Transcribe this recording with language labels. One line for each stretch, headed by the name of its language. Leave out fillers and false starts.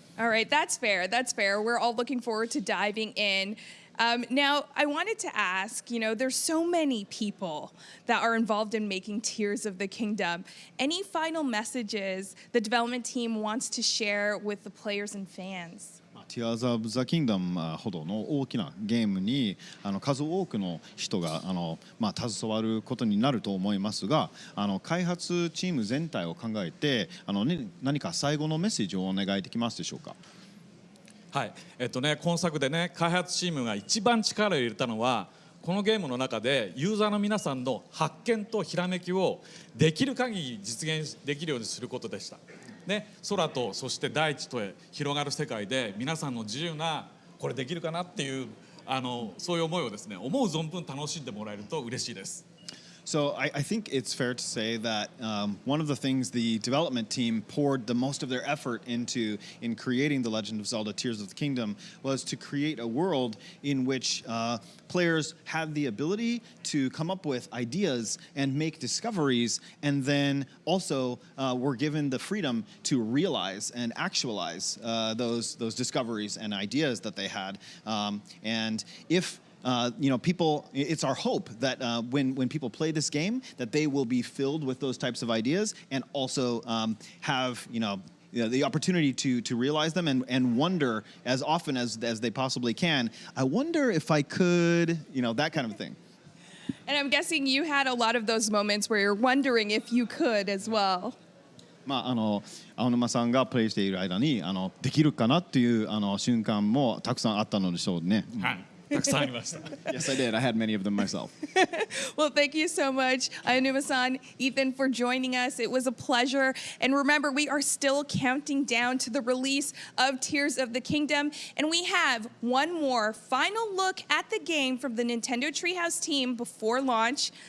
English: All right, that's fair. That's fair. We're all looking forward to diving in. Now, I wanted to ask, there's so many people that are involved in making Tears of the Kingdom. Any final messages the development team wants to share with the players and fans?
Japanese: Tears of the Kingdom ほどの大きなゲームに数多くの人が携わることになると思いますが、開発チーム全体を考えて何か最後のメッセージをお願いできますでしょうか。はい、今作でね、開発チームが一番力を入れたのは、このゲームの中でユーザーの皆さんの発見とひらめきをできる限り実現できるようにすることでした。ね、空とそして大地とへ広がる世界で皆さんの自由なこれできるかなっていうそういう思いをですね、思う存分楽しんでもらえると嬉しいです。
English: So I think it's fair to say that one of the things the development team poured the most of their effort into in creating The Legend of Zelda Tears of the Kingdom was to create a world in which players had the ability to come up with ideas and make discoveries, and then also were given the freedom to realize and actualize those discoveries and ideas that they had. And if people, it's our hope that when people play this game, that they will be filled with those types of ideas and also have, the opportunity to realize them and wonder as often as they possibly can. I wonder if I could, that kind of thing. And I'm guessing you had a lot of those moments where you're wondering if you could as well.
Japanese: 青沼さんがプレイしている間にできるかなっていう瞬間もたくさんあったのでしょうね。はい。たくさんありました。
English: Yes, I did. I had many of them myself. Well, thank you so much, Ayonuma-san, Ethan, for joining us. It was a pleasure. And remember, we are still counting down to the release of Tears of the Kingdom. And we have one more final look at the game from the Nintendo Treehouse team before launch.